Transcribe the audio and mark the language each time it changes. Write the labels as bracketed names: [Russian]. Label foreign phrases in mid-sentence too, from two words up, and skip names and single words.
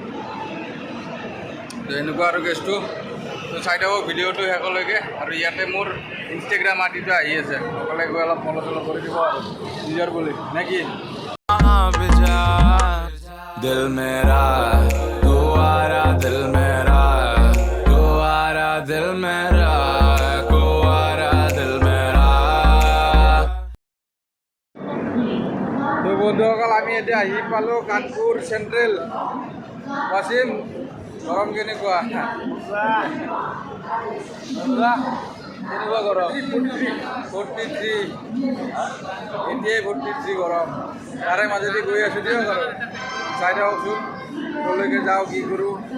[Assamese] তো এনেকুৱা আৰু কেছটো তো চাই থাকক ভিডিঅ'টো শেষলৈকে আৰু ইয়াতে মোৰ ইনষ্টাগ্ৰাম আইডিটো আহি আছে সকলোৱে গৈ অলপ ফ'ল' চল' কৰি দিব আৰু নিজৰ বুলি নে কি [Hindi] दिल मेरा कुआरा दिल मेरा कुआरा दिल मेरा कुआरा दिल मेरा [Assamese] তো বন্ধুসকল আমি এতিয়া আহি পালোঁ কানপুৰ চেণ্ট্ৰেল ৱাচিম গৰম কেনেকুৱা কেনেকুৱা গৰম 43 এতিয়াই 43 গৰম তাৰে মাজেদি গৈ আছোঁ দিয়ক আৰু চাই থাককচোন ক'লৈকে যাওঁ কি কৰোঁ